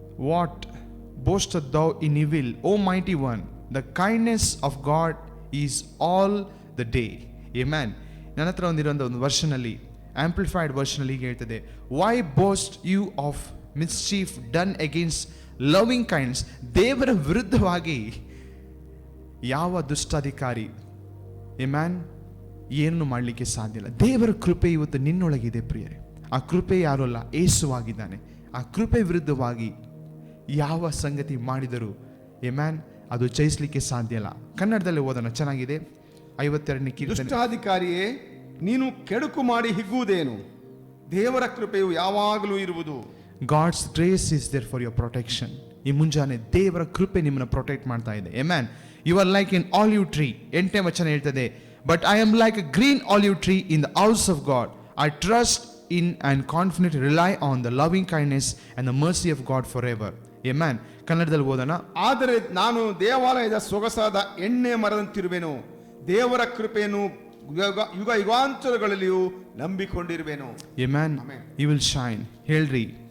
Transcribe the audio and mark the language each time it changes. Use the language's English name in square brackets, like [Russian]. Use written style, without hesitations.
[English] What boastest thou in evil, O mighty one? The kindness of God is all the day. Amen. [Kannada] ನನ್ನ ಹತ್ರ ಒಂದು ವರ್ಷನಲ್ಲಿ, amplified ವರ್ಷನಲ್ಲಿ ಹೀಗೆ ಹೇಳ್ತದೆ, [English] Why boast you of mischief done against loving kinds. [Kannada] ದೇವರ ವಿರುದ್ಧವಾಗಿ ಯಾವ ದುಷ್ಟಾಧಿಕಾರಿ man ಏನನ್ನು ಮಾಡಲಿಕ್ಕೆ ಸಾಧ್ಯ ಇಲ್ಲ. ದೇವರ ಕೃಪೆ ಇವತ್ತು ನಿನ್ನೊಳಗಿದೆ ಪ್ರಿಯರೇ. ಆ ಕೃಪೆ ಯಾರು ಅಲ್ಲ, ಯೇಸುವಾಗಿದ್ದಾನೆ. ಆ ಕೃಪೆ ವಿರುದ್ಧವಾಗಿ ಯಾವ ಸಂಗತಿ ಮಾಡಿದರೂ ಮ್ಯಾನ್ ಅದು ಜಯಿಸಲಿಕ್ಕೆ ಸಾಧ್ಯ ಇಲ್ಲ. ಕನ್ನಡದಲ್ಲಿ ಓದೋಣ, ಚೆನ್ನಾಗಿದೆ. 52ನೇ ಕೀರ್ತನೆ. ದುಷ್ಟಾಧಿಕಾರಿಯೇ, ನೀನು ಕೆಡುಕು ಮಾಡಿ ಹಿಗ್ಗುವುದೇನು? ದೇವರ ಕೃಪೆಯು ಯಾವಾಗಲೂ ಇರುವುದು. [English] God's grace is there for your protection. [Kannada] ಈ ಮುಂಜಾನೆ ದೇವರ ಕೃಪೆ ನಿಮ್ಮನ್ನು ಪ್ರೊಟೆಕ್ಟ್ ಮಾಡ್ತಾ ಇದೆ. Amen. [English] You are like in olive tree. [Kannada] 8ನೇ ವಚನ ಹೇಳ್ತದೆ, [English] But I am like a green olive tree in the house of God. I trust in and confidently rely on the loving kindness and the mercy of God forever. [Kannada] Amen. ಕನ್ನಡದಲ್ಲಿ ಓದೋಣ. ಆದರೆ ನಾನು ದೇವಾಲಯದ ಸೊಗಸಾದ ಎಣ್ಣೆ ಮರದಂತಿರುವೆನು, ದೇವರ ಕೃಪೆಯನ್ನು ಯುಗ ಯುಗಾಂತರಗಳಲ್ಲಿಯೂ ನಂಬಿಕೊಂಡಿರುವೆನು. [English] Amen. You will shine. [Kannada] ಹೇಳ್ರಿ,